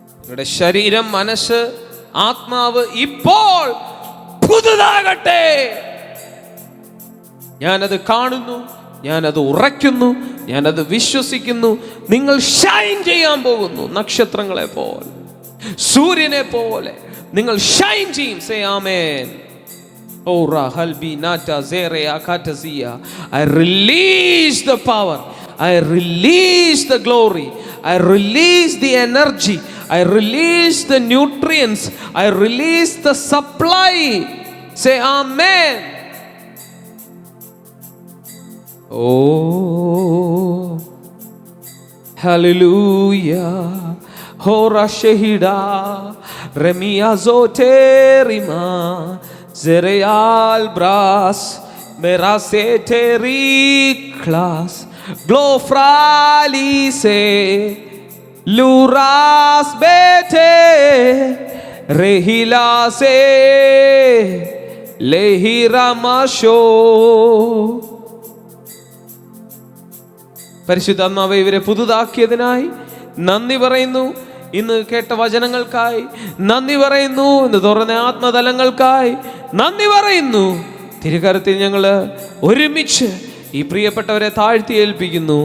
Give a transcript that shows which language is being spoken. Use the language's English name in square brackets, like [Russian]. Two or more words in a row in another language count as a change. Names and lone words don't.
[Malayalam] നിങ്ങളുടെ ശരീരം, മനസ്സ്, ആത്മാവ് ഇപ്പോൾ പുതുതാകട്ടെ. ഞാനത് കാണുന്നു, ഞാനത് ഉറയ്ക്കുന്നു, ഞാനത് വിശ്വസിക്കുന്നു. നിങ്ങൾ ഷൈൻ ചെയ്യാൻ പോകുന്നു. നക്ഷത്രങ്ങളെ പോലെ, സൂര്യനെ പോലെ നിങ്ങൾ ഷൈൻ ചെയ്യും. [English] Say amen. Ora halbi nata zere akatazia. I release the power. I release the glory. I release the energy. I release the nutrients. I release the supply. Say amen. Oh, hallelujah. Hora shehida remia zoterima zereal bras meraseteri class glofralise luras bete rehilase lehiramasho. [Malayalam] പരിശുദ്ധാത്മാവേ, ഇവരെ പുതുതാക്കിയതിനായി നന്ദി പറയുന്നു. ഇന്ന് കേട്ട വചനങ്ങൾക്കായി നന്ദി പറയുന്നു. ഇന്ന് തുറന്ന ആത്മതലങ്ങൾക്കായി നന്ദി പറയുന്നു. തിരുകരത്തിൽ ഞങ്ങൾ ഒരുമിച്ച് ഈ പ്രിയപ്പെട്ടവരെ താഴ്ത്തി ഏൽപ്പിക്കുന്നു.